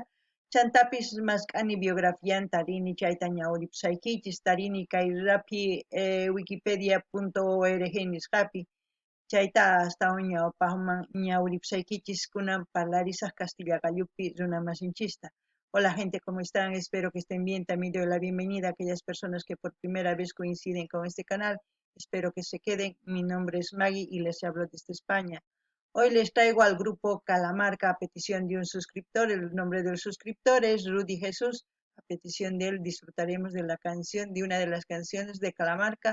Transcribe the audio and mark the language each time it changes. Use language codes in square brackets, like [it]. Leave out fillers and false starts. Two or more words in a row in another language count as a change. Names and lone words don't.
[qu] Chantapis mask'ani biografianta rini chayta ñawripusaykichis tarini kay rapi wikipedia.org nisqapi chayta hasta ñawpaqman ñawripusaykichis kunan parlarisaq Castilla Gallupi runa masinchista. [es] Hola gente, ¿cómo están? Espero que estén bien. También doy la bienvenida a aquellas personas que por primera vez coinciden con este canal. Espero que se queden. Mi nombre es Maggie y les hablo desde España. Hoy les traigo al grupo Calamarca a petición de un suscriptor. El nombre del suscriptor es Rudy Jesús. A petición de él disfrutaremos de la canción, de una de las canciones de Calamarca.